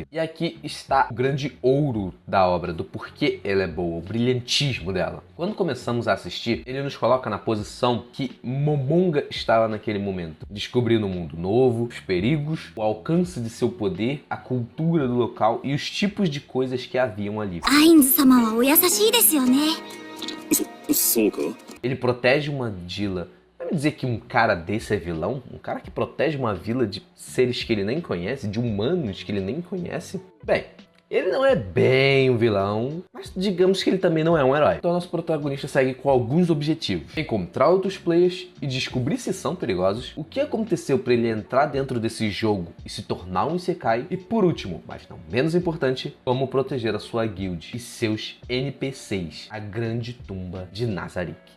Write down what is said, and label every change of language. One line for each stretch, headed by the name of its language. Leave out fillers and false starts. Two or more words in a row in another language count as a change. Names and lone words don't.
Portuguese: E aqui está o grande ouro da obra, do porquê ela é boa, o brilhantismo dela. Quando começamos a assistir, ele nos coloca na posição que Momonga estava naquele momento. Descobrindo um mundo novo, os perigos, o alcance de seu poder, a cultura do local e os tipos de coisas que haviam ali.
Japanese: アインズ様はお優しいですよね。そうか。
Portuguese: Ele protege uma vila. Vai me dizer que um cara desse é vilão? Um cara que protege uma vila de seres que ele nem conhece, de humanos que ele nem conhece? Bem, ele não é bem um vilão, mas digamos que ele também não é um herói. Então nosso protagonista segue com alguns objetivos. Encontrar outros players e descobrir se são perigosos, o que aconteceu para ele entrar dentro desse jogo e se tornar um isekai, e por último, mas não menos importante, como proteger a sua guild e seus NPCs, a grande tumba de Nazarick.